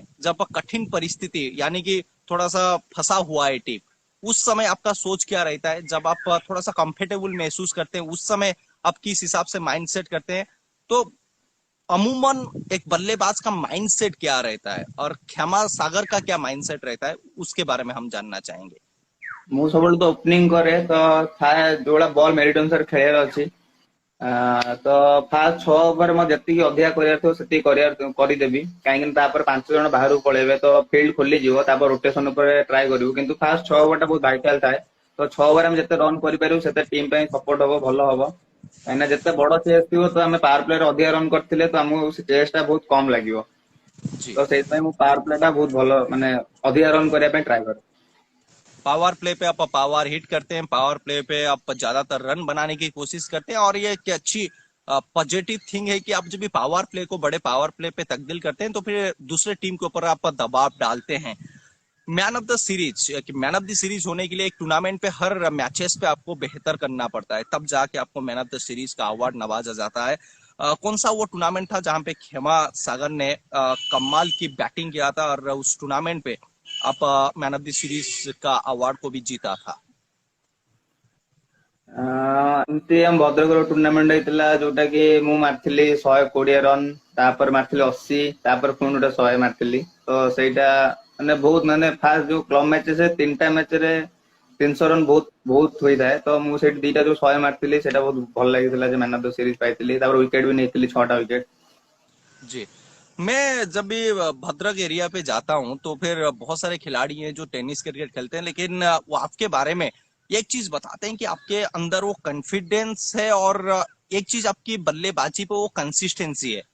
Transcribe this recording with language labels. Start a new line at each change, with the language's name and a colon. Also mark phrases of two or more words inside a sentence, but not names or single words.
Hindi: जब कठिन परिस्थिति, यानी कि थोड़ा सा फंसा हुआ है टीम, उस समय आपका सोच क्या रहता है? जब आप थोड़ा सा कंफर्टेबल महसूस करते हैं, उस समय आप किस हिसाब से माइंडसेट करते हैं? तो अमूमन एक बल्लेबाज का माइंडसेट क्या रहता है, और क्षमा सागर का क्या माइंडसेट रहता है, उसके बारे में हम जानना चाहेंगे।
Odia: ମୁଁ ସବୁବେଳେ ତ ଓପନିଂ କରେ ତ ଥାଏ ଯୋଉଭଳିଆ
English: ball merit
Odia: ଅନୁସାରେ ଖେଳିବାର ଅଛି। ତ
English: first 6 over
Odia: ମୁଁ ଯେତିକି ଅଧିକା କରିବାର ଥିବ ସେତିକି କରିଦେବି କାହିଁକି ନା ତାପରେ 5 ଜଣ ବାହାରକୁ ପଳେଇବେ ତ ଫିଲ୍ଡ ଖୋଲିଯିବ। ତାପରେ ରୋଟେସନ ଉପରେ ଟ୍ରାଏ କରିବୁ କିନ୍ତୁ
English: first 6 over
Odia: ଟା ବହୁତ ଭାଇଟାଲ ଥାଏ। ତ 6 ଓଭର ଆମେ ଯେତେ ରନ୍ କରିପାରିବୁ ସେତେ ଟିମ୍ ପାଇଁ ସପୋର୍ଟ ହବ, ଭଲ ହବ। କାହିଁକିନା ଯେତେ ବଡ ଚେସ୍ ଥିବ ତ ଆମେ
English: power play
Odia: ରେ ଅଧିକା ରନ୍ କରିଥିଲେ ତ ଆମକୁ ସେ ଚେସ୍ ଟା ବହୁତ କମ ଲାଗିବ।
Hindi: जी।
Odia: ତ ସେଇଥିପାଇଁ ମୁଁ
English: power play
Odia: ଟା ବହୁତ ଭଲ ମାନେ ଅଧିକା ରନ୍ କରିବା ପାଇଁ ଟ୍ରାଏ କରେ।
English: power play
Hindi: पे आप
English: power hit
Hindi: करते हैं,
English: power play
Hindi: पे आप ज्यादातर रन बनाने की कोशिश करते हैं, और ये एक अच्छी
English: positive thing
Hindi: है कि आप जब भी
English: power play
Hindi: को बड़े
English: power play
Hindi: पे तब्दील करते हैं तो फिर दूसरे टीम के ऊपर आप दबाव डालते हैं।
English: man of the series,
Hindi: कि
English: man of the series
Hindi: होने के लिए एक टूर्नामेंट पे हर मैचेस पे आपको बेहतर करना पड़ता है, तब जाके आपको
English: man of the series
Hindi: का अवार्ड नवाजा जाता है। कौन सा वो टूर्नामेंट था जहां पे खेमा सागर ने कमाल की बैटिंग किया था, और उस टूर्नामेंट पे आप
English: man of the series
Hindi: का अवार्ड को भी जीता था?
Odia: ଏମିତି ଆମ ଭଦ୍ରକର ଟୁର୍ଣ୍ଣାମେଣ୍ଟ ହେଇଥିଲା ଯୋଉଟା କି ମୁଁ ମାରିଥିଲି 120 ରନ୍ ତାପରେ ମାରିଥିଲି 80 ତାପରେ ପୁଣି ଗୋଟେ 100 ମାରିଥିଲି। ତ ସେଇଟା ମାନେ ବହୁତ ମାନେ ଫାଷ୍ଟ ଯୋଉ
English: club matches
Odia: 3ଟା ମ୍ୟାଚରେ 300 ରନ୍ ବହୁତ ବହୁତ ହୋଇଥାଏ। ତ ମୁଁ ସେଇଠି ଦିଟା ଯୋଉ 100 ମାରିଥିଲି ସେଇଟା ବହୁତ ଭଲ ଲାଗିଥିଲା ଯେ
English: man of the series
Odia: ପାଇଥିଲି। ତାପରେ ୱିକେଟ भी ନେଇଥିଲି 6ଟା ୱିକେଟ।
Hindi: जी। मैं जब भी भद्रक एरिया पे जाता हूँ तो फिर बहुत सारे खिलाड़ी हैं जो
English: tennis cricket
Hindi: खेलते हैं, लेकिन वो आपके बारे में एक चीज बताते हैं कि आपके अंदर वो कॉन्फिडेंस है, और एक चीज आपकी बल्लेबाजी पे वो कंसिस्टेंसी है।